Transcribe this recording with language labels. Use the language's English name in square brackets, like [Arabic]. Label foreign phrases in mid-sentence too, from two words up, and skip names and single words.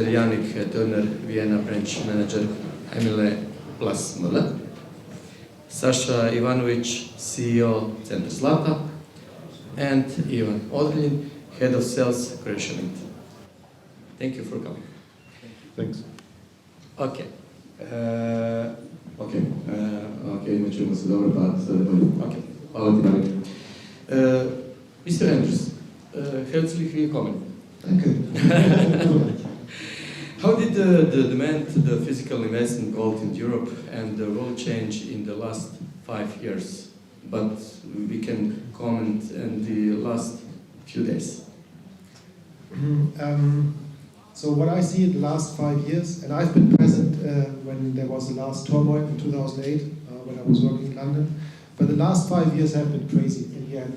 [English] Yannick Thurner, Vienna Branch Manager, Emile Plus Müller, Saša Ivanović, CEO, Center Zlata, and Odrljin, Head of Sales, Croatia Mint. Thank you for coming. Thanks. Okay. [Croatian] Ne čujemo se dobre, pa sada bolje. [English] Okay. [Croatian] Hvala ti, Yannick. [English] Mr. [German] Endres, herzlich willkommen. Danke. [English] How did the demand, the physical investment gold in Europe and the world change in the last 5 years? But we can comment in the last few days. So what I see in the last 5 years, and I've been present when there was the last turmoil in 2008, when I was working in London, but the last 5 years have been crazy in the end.